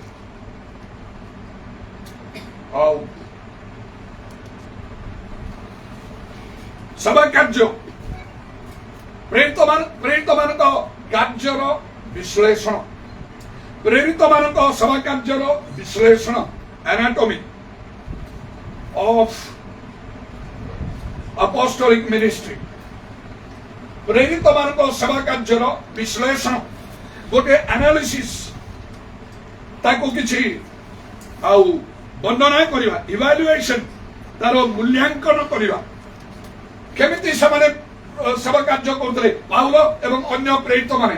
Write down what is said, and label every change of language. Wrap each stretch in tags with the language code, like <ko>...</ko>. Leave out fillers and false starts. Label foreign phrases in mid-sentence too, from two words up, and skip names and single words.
<or>ଆଉ ସେବା କାର୍ଯ୍ୟ, ପ୍ରେରିତ ମାନଙ୍କ କାର୍ଯ୍ୟର ବିଶ୍ଳେଷଣ, ପ୍ରେରିତ ମାନଙ୍କ ସେବା କାର୍ଯ୍ୟର ବିଶ୍ଳେଷଣ,</or> <en>anatomy of apostolic ministry।</en> <or>ପ୍ରେରିତ ମାନଙ୍କ ସେବା କାର୍ଯ୍ୟର ବିଶ୍ଳେଷଣ, ଗୋଟେ ଆନାଲିସିସ୍, ତାକୁ କିଛି ଆଉ ବର୍ଣ୍ଣନା କରିବା, ଇଭାଲୁଏସନ, ତାର ମୂଲ୍ୟାଙ୍କନ କରିବା। କେମିତି ସେମାନେ ସେବା କାର୍ଯ୍ୟ କରୁଥିଲେ ପାଉଲ ଏବଂ ଅନ୍ୟ ପ୍ରେରିତ ମାନେ।</or>